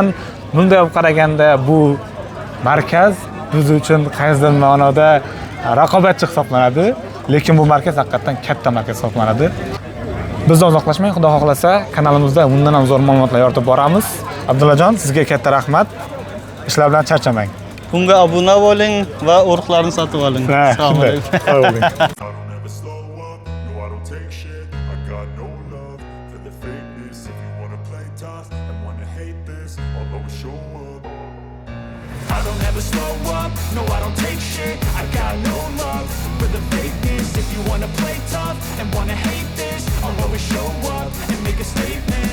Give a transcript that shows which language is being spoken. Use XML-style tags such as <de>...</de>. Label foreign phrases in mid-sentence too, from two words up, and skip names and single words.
<uz>Bunday qaraganda bu markaz biz uchun qaysidir ma'noda raqobatchi hisoblanadi, lekin bu markaz haqiqatan katta markaz hisoblanadi. Bizdan uzoqlashmang, xudo xohlasa kanalimizda bundan ham zo'r ma'lumotlar yoritib boramiz. Abdullajon, sizga katta rahmat. Ishlar bilan charchamang. Bunga obuna bo'ling va urug'larni sotib oling. Assalomu alaykum. Sog' bo'ling.</uz> <en>I don't ever slow up, no I don't take shit. I got no love for the fakeness. If you wanna play tough and wanna hate this, I'll always show up. I don't ever slow up, no I don't take shit. I got no love for the fakeness. If you wanna play tough and wanna hate this, I'll always show up and make a statement.</en>